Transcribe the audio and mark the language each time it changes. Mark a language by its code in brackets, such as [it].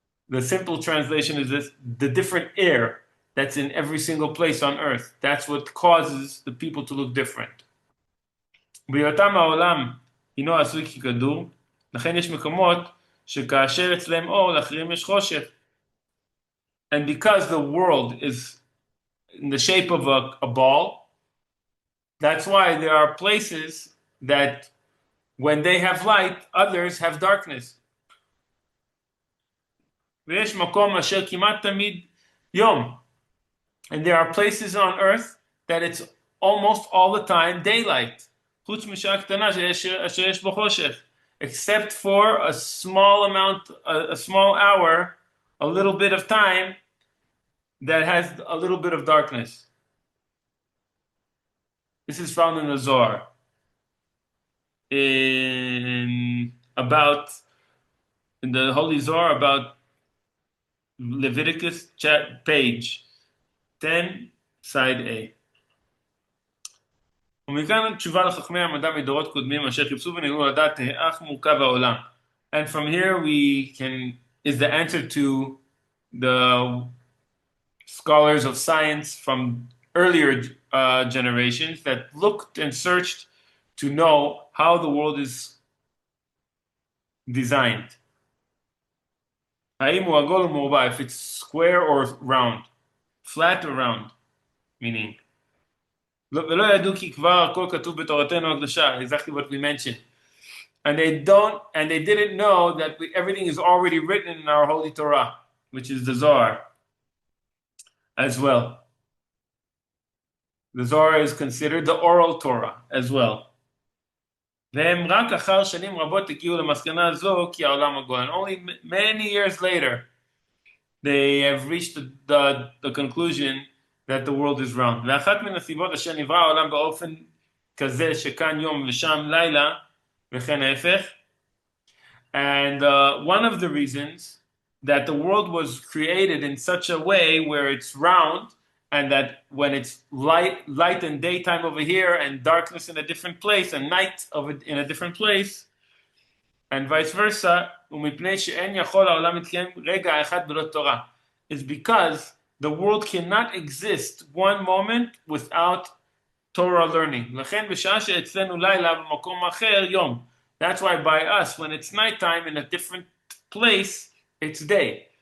[en] The simple translation is this: the different air that's in every single place on earth. That's what causes the people to look different. [he] בהיותם העולם הינו עשוי ככדור, לכן יש מקומות שכאשר אצלם אור, לאחרים יש חושך. [en] And because the world is in the shape of a ball, that's why there are places that when they have light, others have darkness. [he] ויש מקום אשר כמעט תמיד יום. [en] And there are places on earth that it's almost all the time daylight. [he] חוץ משעה קטנה אשר יש בו חושך. [en] Except for a small amount, a small hour, a little bit of time that has a little bit of darkness. This is found in the Zohar. In the Holy Zohar about Leviticus page 10, side A. [he] ומכאן תשובה לחכמי המדע מדורות קודמים אשר חיפשו ונראו לדעת איך מורכב העולם. [en] And from here is the answer to the scholars of science from earlier generations that looked and searched to know how the world is designed. [he] האם הוא עגול או מרובע, [en] if it's square or round, flat or round, meaning. [he] ולא ידעו כי כבר הכל כתוב בתורתנו הקדושה, [en] exactly what we mentioned. And they didn't know that everything is already written in our Holy Torah, which is the Zohar, as well. The Zohar is considered the oral Torah as well. [he] והם רק אחר שנים רבות הגיעו למסקנה זו כי העולם עגול. [en] And only many years later, they have reached the conclusion that the world is round. [he] ואחת מן הסיבות אשר נברא העולם באופן כזה שכאן יום ושם לילה וכן ההפך. [en] And one of the reasons that the world was created in such a way where it's round and that when it's light and daytime over here and darkness in a different place and night in a different place and vice versa, [he] ומפני שאין יכול העולם מתקיים רגע אחד בלא תורה, [en] is because the world cannot exist one moment without Torah learning. [he] לכן בשעה שאצלנו לילה במקום אחר יום. [en] That's why by us, when it's nighttime in a different place, it's day.